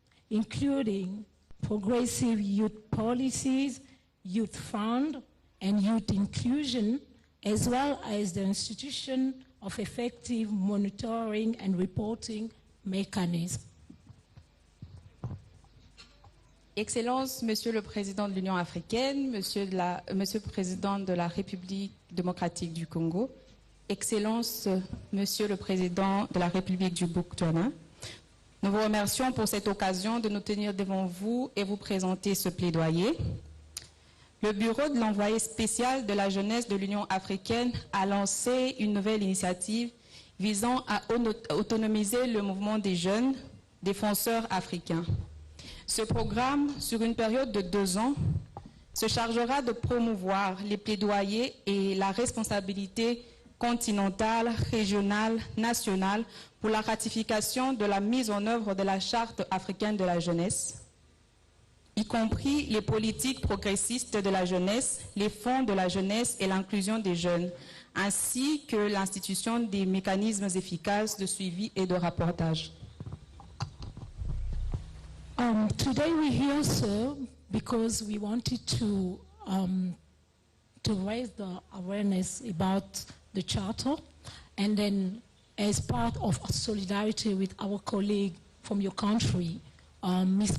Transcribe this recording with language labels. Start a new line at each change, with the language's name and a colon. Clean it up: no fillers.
English: including progressive youth policies, youth fund, and youth inclusion, as well as the institution of effective monitoring and reporting mechanisms.
French: Excellences, Monsieur le Président de l'Union africaine, Monsieur le Président de la République démocratique du Congo, Excellences, Monsieur le Président de la République du Botswana, nous vous remercions pour cette occasion de nous tenir devant vous et vous présenter ce plaidoyer. Le bureau de l'envoyé spécial de la jeunesse de l'Union africaine a lancé une nouvelle initiative visant à autonomiser le mouvement des jeunes défenseurs africains. Ce programme, sur une période de 2 ans, se chargera de promouvoir les plaidoyers et la responsabilité continentale, régionale, nationale pour la ratification de la mise en œuvre de la Charte africaine de la jeunesse, y compris les politiques progressistes de la jeunesse, les fonds de la jeunesse et l'inclusion des jeunes, ainsi que l'institution des mécanismes efficaces de suivi et de rapportage.
English: Today we're here, sir, because we wanted to raise the awareness about the Charter, and then as part of solidarity with our colleague from your country, Ms.